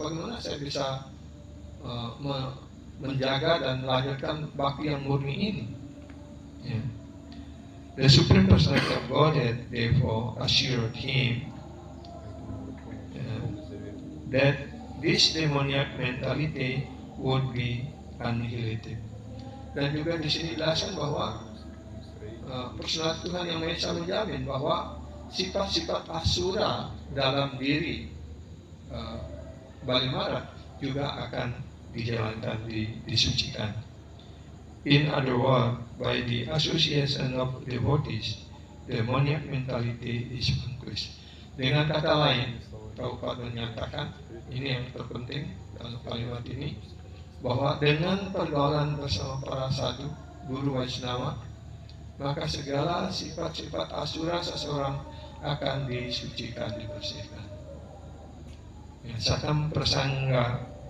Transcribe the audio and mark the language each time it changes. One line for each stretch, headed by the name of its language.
Indonesian: Bagaimana saya bisa menjaga dan melahirkan bakti yang murni ini? Yeah.
English: The Supreme Personality of Godhead therefore assured him that this demoniac mentality would be annihilated.
Indonesian: Dan juga di sini dijelaskan bahwa personalitas Tuhan yang Maha Esa menjamin bahwa sifat-sifat asura dalam diri Balimarat juga akan dijalankan, disucikan.
English: In other words, by the association of devotees, the demoniac mentality is vanquished.
Indonesian: Dengan kata lain, Prabhupada menyatakan, ini yang terpenting dalam kalimat ini, bahwa dengan pergaulan bersama para sadhu, guru Vaishnava, maka segala sifat-sifat asura seseorang akan disucikan, dibersihkan. Sakam prasangga